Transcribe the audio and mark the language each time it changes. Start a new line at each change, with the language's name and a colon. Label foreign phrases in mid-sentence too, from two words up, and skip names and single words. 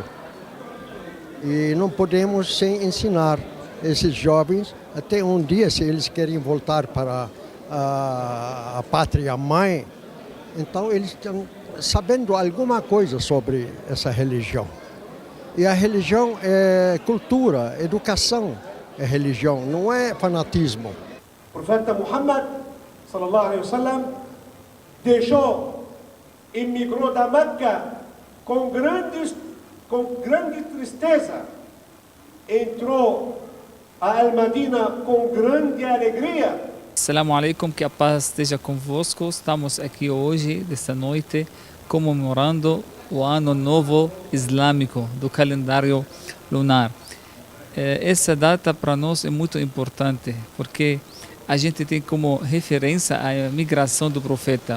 Portuguese: E não podemos sem ensinar esses jovens, até um dia, se eles querem voltar para a pátria mãe, então eles estão sabendo alguma coisa sobre essa religião. E a religião é cultura, educação é religião, não é fanatismo. O profeta Muhammad,
Arabic: صلى الله عليه وسلم,
Portuguese: emigrou da Meca com grande tristeza, entrou a Al-Madina com grande alegria.
Arabic: السلام عليكم,
Portuguese: que a paz esteja convosco. Estamos aqui hoje, desta noite, comemorando o Ano Novo Islâmico do calendário lunar. Essa data para nós é muito importante, porque a gente tem como referência a migração do profeta.